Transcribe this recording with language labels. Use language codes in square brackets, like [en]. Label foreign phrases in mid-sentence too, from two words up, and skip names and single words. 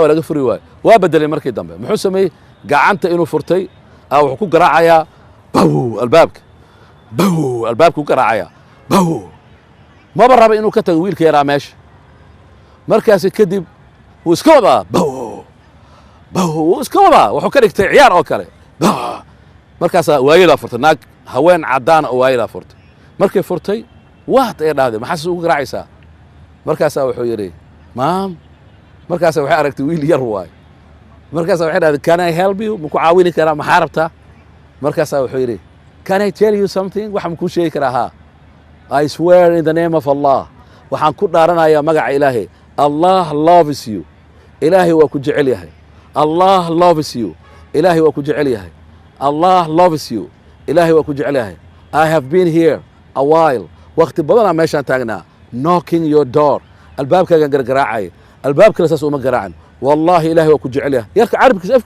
[so] waa laga furi waayo waa bedelay markii dambe muxuu sameeyey gacanta inuu furtay wuxuu ku garaacayaa baw albaabka baw albaabku garaacayaa baw maba raba inuu ka tago wiilka yaraa meesha markaasi kadib wuu iska wadaa baw baw wuu iska wadaa wuxuu ka dhigtay ciyaar oo kale markaasaa waayadaa furtay naag haween caddaana oo waayadaa furtay markay furtay waat ay dhahday maxaas ugu garaacaysaa markaasaa wuxuu yidhi maam markaasaa waxay aragtay wiil yar waayo markaasaa waxay dhahday [en] can I help you [so] maku caawini karaa maxaa rabtaa markaasaa wuxuu yidhi [en] can I tell you something [so] waxa makuu sheegi karaa haa [en] I swear in the name of Allah [so] waxaan ku dhaaranayaa magaca ilaahay [en] Allah loves you [so] ilaahay waa ku jecel yahay [en] Allah loves you [so] ilaahay waa ku jecel yahay [en] Allah loves you [so] ilaahay waa ku jecel yahay [en] I have been here a while [so] waqti badanaa meeshaan taagnaa [en] knocking your door [so] albaabkaagaan gargaraacay albaab kale saas uma garaacin wallahi ilaahay waa ku jecel yahay yarka carabkiisa